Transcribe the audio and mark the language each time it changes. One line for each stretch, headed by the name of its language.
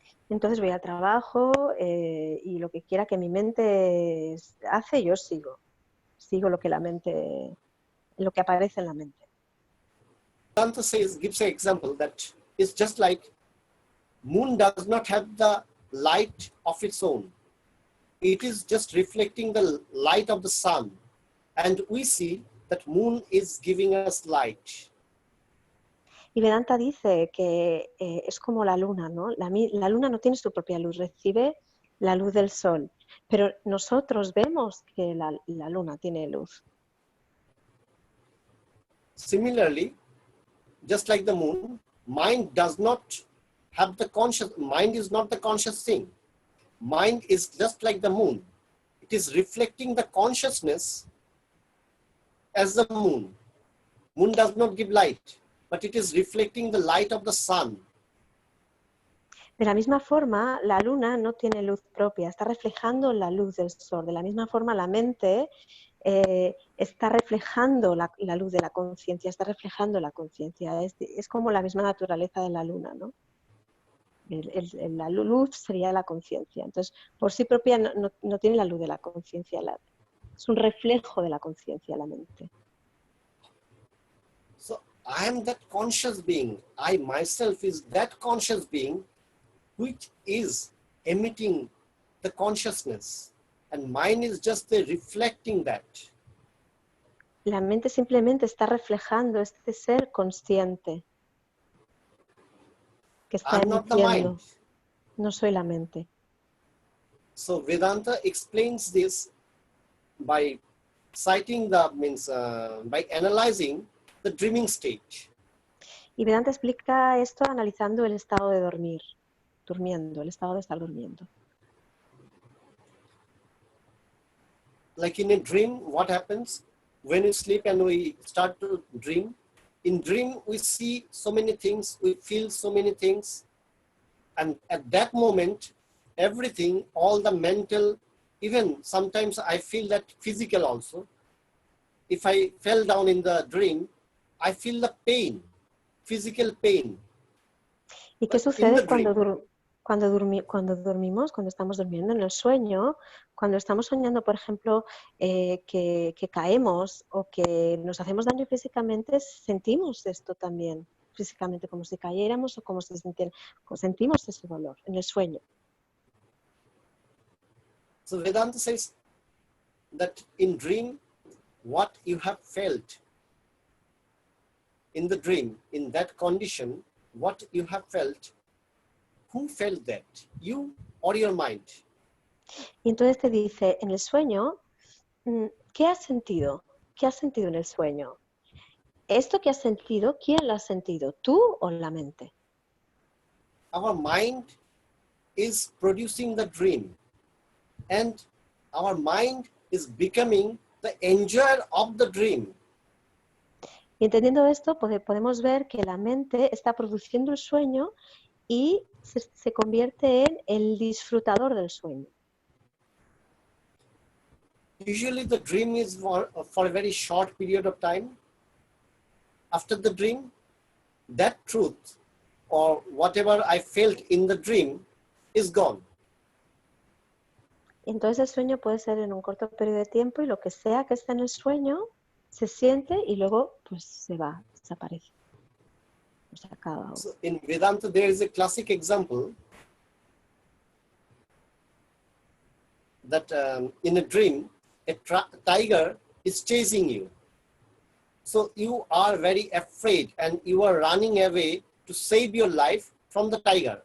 Spanish: Entonces voy al trabajo y lo que quiera que mi mente hace, yo sigo. Sigo lo que la mente, lo que aparece en la mente.
English: Vedanta gives an example that it's just like moon does not have the light of its own. It is just reflecting the light of the sun. And we see that moon is giving us light.
Spanish: Y Vedanta dice que es como la luna, ¿no? La luna no tiene su propia luz, recibe la luz del sol. Pero nosotros vemos que la luna tiene luz.
English: Similarly, just like the moon, mind does not have the conscious, mind is not the conscious thing. Mind is just like the moon. It is reflecting the consciousness as the moon. Moon does not give light, but it is reflecting the light of the sun.
Spanish: De la misma forma, la luna no tiene luz propia, está reflejando la luz del sol. De la misma forma, la mente está reflejando la luz de la conciencia, está reflejando la conciencia. Es como la misma naturaleza de la luna, ¿no? La luz sería la conciencia. Entonces, por sí propia no tiene la luz de la conciencia. Es un reflejo de la conciencia, la mente.
English: So I am that conscious being. I myself is that conscious being which is emitting the consciousness. And mind is just reflecting that.
Spanish: La mente simplemente está reflejando este ser consciente que está
English: I'm not the mind.
Spanish: emitiendo. No soy la mente.
English: So Vedanta explains this by citing by analyzing the dreaming stage.
Spanish: Y Vedanta explica esto analizando el estado de dormir, durmiendo, el estado de estar durmiendo.
English: Like in a dream, what happens when we sleep and we start to dream? In dream, we see so many things, we feel so many things. And at that moment, everything, all the mental, even sometimes I feel that physical also. If I fell down in the dream, I feel the pain, physical pain.
Spanish: ¿Y qué sucede cuando dormimos, cuando estamos durmiendo en el sueño? Cuando estamos soñando, por ejemplo, que caemos o que nos hacemos daño físicamente, sentimos esto también físicamente, como si cayéramos o como si sentimos ese dolor en el sueño.
English: So Vedanta says that in dream, what you have felt in the dream, in that condition, what you have felt, who felt that? You or your mind?
Spanish: Y entonces te dice, en el sueño, ¿qué has sentido? ¿Qué has sentido en el sueño? ¿Esto que has sentido, quién lo ha sentido? ¿Tú o la mente?
English: Our mind is producing the dream, and our mind is becoming the enjoyer of the dream.
Spanish: Y entendiendo esto, podemos ver que la mente está produciendo el sueño y se convierte en el disfrutador del sueño.
English: Usually the dream is for a very short period of time. After the dream, that truth or whatever I felt in the dream is gone.
Spanish: Entonces el sueño puede ser en un corto periodo de tiempo y lo que sea que esté en el sueño se siente y luego pues se va, desaparece. Se acaba.
English: So in Vedanta, there is a classic example that in a dream, a tiger is chasing you. So you are very afraid and you are running away to save your life from the tiger.